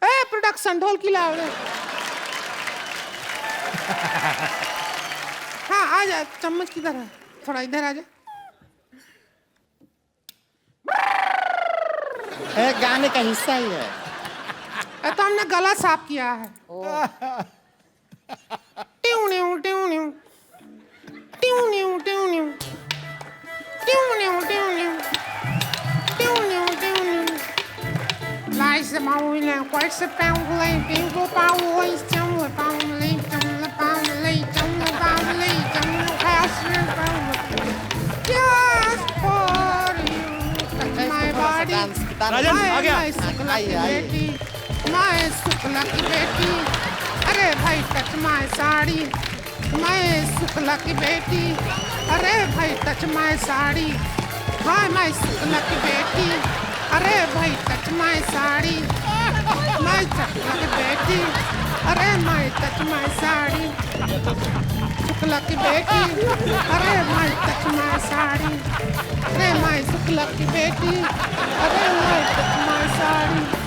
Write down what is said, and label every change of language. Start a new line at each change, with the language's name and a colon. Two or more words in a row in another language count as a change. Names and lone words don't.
Hindi: ए प्रोडक्शन ढोल की लाओ रे। हाँ आ जा, चम्मच किधर है? थोड़ा इधर आ जा। गाने का हिस्सा ही है। तो हमने गला साफ किया है। ट्यूं न्यू ट्यूं न्यू ट्यूं न्यू ट्यूं न्यू ट्यूं न्यू ट्यूं न्यू ट्यूं न्यू ट्यूं न्यू लाइस माउले क्वाइस पाउले पिंगो पाउले चंग पाउले चंग पाउले चंग पाउले चंग खास पाउले
English: just for you my body
Hindi: राजन आ गया। मैं शुक्ला की बेटी, अरे भाई
English: touch my
Hindi: साड़ी, मैं शुक्ला की बेटी, अरे भाई
English: touch my
Hindi: साड़ी, हाँ मैं शुक्ला की बेटी, अरे भाई
English: touch my
Hindi: साड़ी, मैं शुक्ला की बेटी, अरे मैं
English: touch my
Hindi: साड़ी, शुक्ला की बेटी, अरे मैं
English: touch my
Hindi: साड़ी, अरे मैं शुक्ला की बेटी, अरे मैं
English: touch my
Hindi: साड़ी।